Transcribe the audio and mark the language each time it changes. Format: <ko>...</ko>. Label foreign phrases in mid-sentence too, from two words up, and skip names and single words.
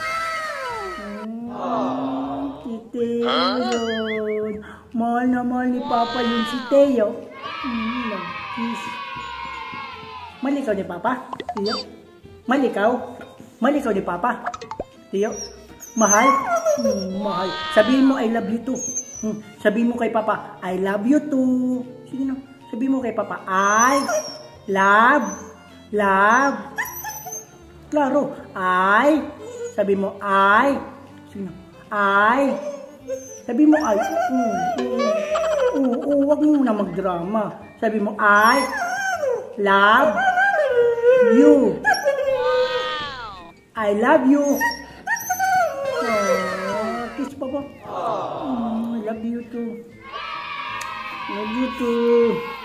<tl>Si Teo yun. Mahal na mahal ni Papa yun si Teo. Nag-kiss. Malikaw ni Papa? Tiyo? Malikaw? Malikaw ni Papa? Tiyo? Mahal? Mahal. Sabihin mo,</tl> <en>I love you too.</en> <tl>Sabihin mo kay Papa,</tl> <en>I love you too.</en> <tl>Sige na. Sabihin mo kay Papa,</tl> <en>I love.</en> <tl>Klaro. I Sabi mo, I. Sino? I. Sabi mo, I. Huwag mo na magdrama. Sabi mo,</tl> <en>I love you. I love you. Kiss</en> <tl>pa ba?</tl> <en>I love you too. Love you too.</en>